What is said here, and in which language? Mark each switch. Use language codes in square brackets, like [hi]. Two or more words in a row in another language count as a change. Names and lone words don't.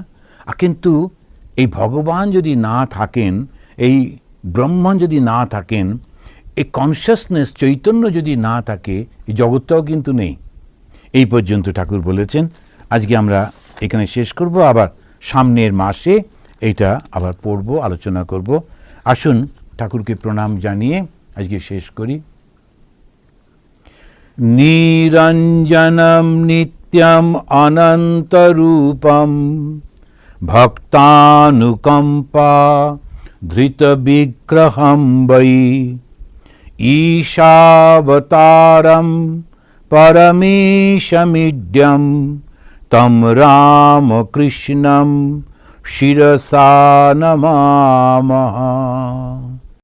[bn] কিন্তু এই ভগবান যদি না থাকেন, এই ব্রহ্মণ যদি না থাকেন, এই কনসিয়াসনেস চৈতন্য যদি না থাকে, এই জগৎটাও কিন্তু নেই। এই পর্যন্ত ঠাকুর বলেছেন। আজকে আমরা এখানে শেষ করব, আবার সামনের মাসে এইটা আবার পড়ব, আলোচনা করব। আসুন ঠাকুরকে প্রণাম জানিয়ে আজকে শেষ করি। [sa] নিরঞ্জনম নিত্যম অনন্তরূপম ভক্তানুকম্পা ধৃত বিগ্রহম বৈ ঈশাবতারম পরমেশমিড্যম তম রামকৃষ্ণম শিরসা নমামঃ।